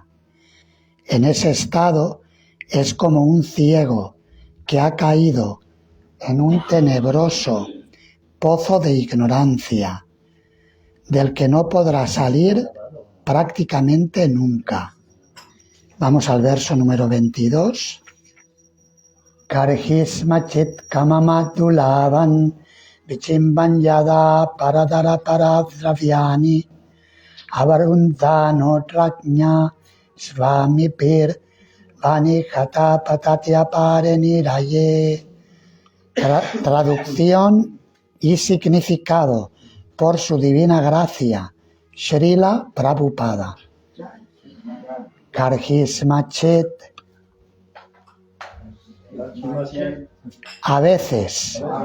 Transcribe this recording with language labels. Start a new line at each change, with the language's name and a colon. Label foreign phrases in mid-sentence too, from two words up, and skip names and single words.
Spanish: En ese estado es como un ciego que ha caído en un tenebroso pozo de ignorancia, del que no podrá salir prácticamente nunca. Vamos al verso número 22.
Sanskrit: Karhismachit kamamadulavan vichimban yada paradara paradravyani avarundano rajña svamipir vanijata patatya pareniraye.
Spanish: Traducción y significado por su divina gracia, Srila Prabhupada. Karhismachit, a veces.